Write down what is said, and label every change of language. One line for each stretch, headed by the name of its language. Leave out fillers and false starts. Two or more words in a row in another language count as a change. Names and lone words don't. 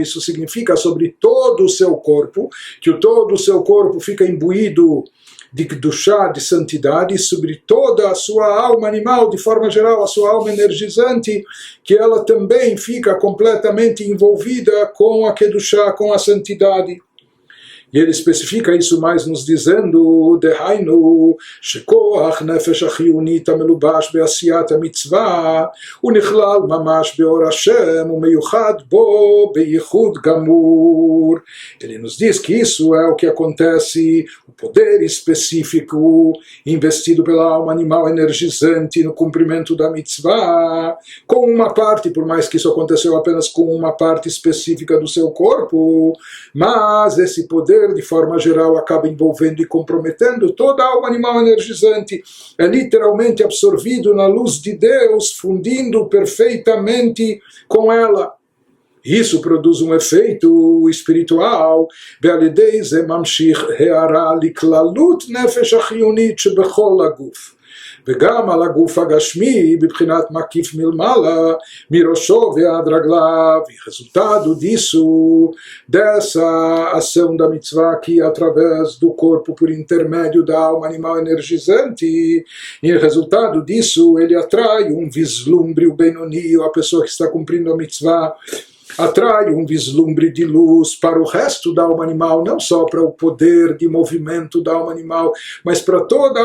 Portuguese: Isso significa sobre todo o seu corpo, que todo o seu corpo fica imbuído de Kedushá, de santidade, sobre toda a sua alma animal, de forma geral, a sua alma energizante, que ela também fica completamente envolvida com a Kedushá, com a santidade. E ele especifica isso mais nos dizendo,
Hebrew: דהיינו, שכח נפש החיונית המלובש בעשיית מצוה, ונכלל ממש באור השם, ומיוחד בו ביחוד גמור.
Portuguese: Ele nos diz que isso é o que acontece, o poder específico investido pela alma animal energizante no cumprimento da mitzvah, com uma parte, por mais que isso aconteceu apenas com uma parte específica do seu corpo, mas esse poder de forma geral acaba envolvendo e comprometendo toda a alma animal energizante, é literalmente absorvido na luz de Deus, fundindo perfeitamente com ela. Isso produz um efeito espiritual,
Hebrew: ועל ידי זה ממשיך הארה לכללות נפש החיונית שבכל הגוף. וגם על הגוף הגשמי בבחינת מקיף מלמעלה מראשו ועד רגליו.
Portuguese: E resultado disso, dessa ação da mitzvah aqui através do corpo por intermédio da alma animal energizante, e resultado disso ele atrai um vislumbre, o Benoni, a pessoa que está cumprindo a mitzvah, atrai um vislumbre de luz para o resto da alma animal, não só para o poder de movimento da alma animal, mas para toda a